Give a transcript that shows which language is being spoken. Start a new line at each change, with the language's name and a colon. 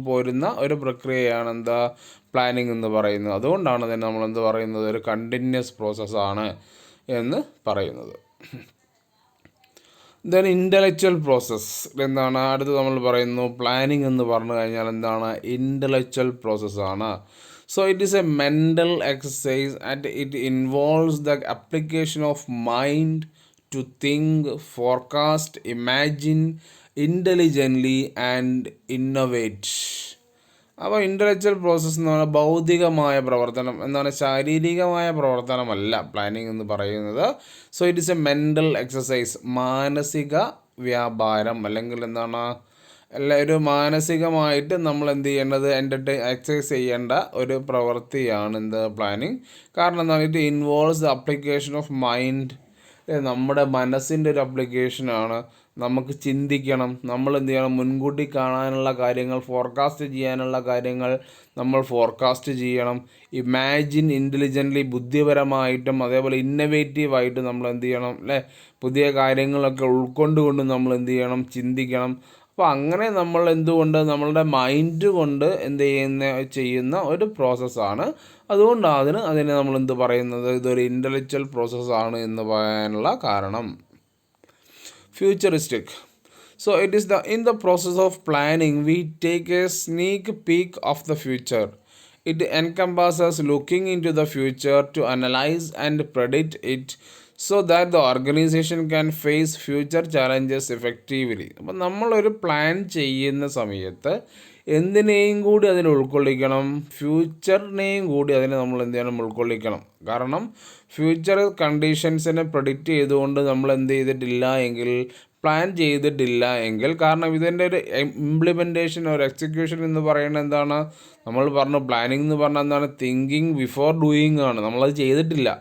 Malayalam: പോരുന്ന ഒരു പ്രക്രിയയാണ് എന്താ? പ്ലാനിങ് എന്ന് പറയുന്നത്. അതുകൊണ്ടാണ് തന്നെ നമ്മൾ എന്ത് പറയുന്നത്? ഒരു കണ്ടിന്യൂസ് പ്രോസസ്സാണ് എന്ന് പറയുന്നത്. ദെൻ ഇൻ്റലക്ച്വൽ പ്രോസസ്സ് എന്താണ്? അടുത്ത് നമ്മൾ പറയുന്നു പ്ലാനിങ് എന്ന് പറഞ്ഞു കഴിഞ്ഞാൽ എന്താണ്? ഇൻ്റലക്ച്വൽ പ്രോസസ്സാണ്.
English: So it is a mental exercise and it involves the application of mind to think, forecast, imagine intelligently and innovate.
Malayalam: അപ്പോൾ ഇൻ്റലക്ച്വൽ പ്രോസസ്സ് എന്ന് പറഞ്ഞാൽ ഭൗതികമായ പ്രവർത്തനം എന്താണ്? ശാരീരികമായ പ്രവർത്തനമല്ല പ്ലാനിങ് എന്ന് പറയുന്നത്.
English: so it is a mental exercise,
Malayalam: മാനസിക വ്യാപാരം അല്ലെങ്കിൽ എന്താണ്? ഒരു മാനസികമായിട്ട് നമ്മൾ എന്ത് ചെയ്യേണ്ടത്? എക്സസൈസ് ചെയ്യേണ്ട ഒരു പ്രവൃത്തിയാണ് എന്ത്? പ്ലാനിങ്. കാരണം എന്താണ്?
English: It involves the application of mind.
Malayalam: നമ്മുടെ മനസ്സിൻ്റെ ഒരു അപ്ലിക്കേഷനാണ്. നമുക്ക് ചിന്തിക്കണം, നമ്മൾ എന്ത് ചെയ്യണം? മുൻകൂട്ടി കാണാനുള്ള കാര്യങ്ങൾ, ഫോർകാസ്റ്റ് ചെയ്യാനുള്ള കാര്യങ്ങൾ നമ്മൾ ഫോർകാസ്റ്റ് ചെയ്യണം.
English: imagine intelligently,
Malayalam: ബുദ്ധിപരമായിട്ടും അതേപോലെ ഇന്നവേറ്റീവായിട്ടും നമ്മൾ എന്ത് ചെയ്യണം? പുതിയ കാര്യങ്ങളൊക്കെ ഉൾക്കൊണ്ടുകൊണ്ട് നമ്മൾ എന്ത് ചെയ്യണം? ചിന്തിക്കണം. അപ്പോൾ അങ്ങനെ നമ്മൾ എന്തുകൊണ്ട് നമ്മളുടെ മൈൻഡ് കൊണ്ട് എന്ത് ചെയ്യുന്ന ഒരു പ്രോസസ്സാണ്. അതുകൊണ്ടാണ് അതിനെ നമ്മൾ എന്ത് പറയുന്നത്? ഇതൊരു ഇൻ്റലക്ച്വൽ പ്രോസസ്സാണ് എന്ന് പറയാനുള്ള കാരണം.
English: Futuristic. So it is in the process of planning we take a sneak peek of the future. It encompasses looking into the future to analyze and predict it so that the organisation can face future challenges effectively.
Malayalam: അപ്പം നമ്മളൊരു plan ചെയ്യുന്ന സമയത്ത് എന്തിനേയും കൂടി അതിൽ ഉൾക്കൊള്ളിക്കണം, ഫ്യൂച്ചറിനെയും കൂടി അതിനെ നമ്മൾ എന്ത് ചെയ്യണം, ഉൾക്കൊള്ളിക്കണം. കാരണം ഫ്യൂച്ചർ കണ്ടീഷൻസിനെ പ്രെഡിക്റ്റ് ചെയ്തുകൊണ്ട് നമ്മൾ എന്ത് ചെയ്തിട്ടില്ല എങ്കിൽ, പ്ലാൻ ചെയ്തിട്ടില്ല എങ്കിൽ, കാരണം ഇതിൻ്റെ ഒരു ഇംപ്ലിമെൻറ്റേഷൻ ഒരു എക്സിക്യൂഷൻ എന്ന് പറയുന്നത് എന്താണ്, നമ്മൾ പറഞ്ഞു പ്ലാനിങ് എന്ന് പറഞ്ഞാൽ എന്താണ്,
English: thinking before doing
Malayalam: ആണ്. നമ്മളത് ചെയ്തിട്ടില്ല.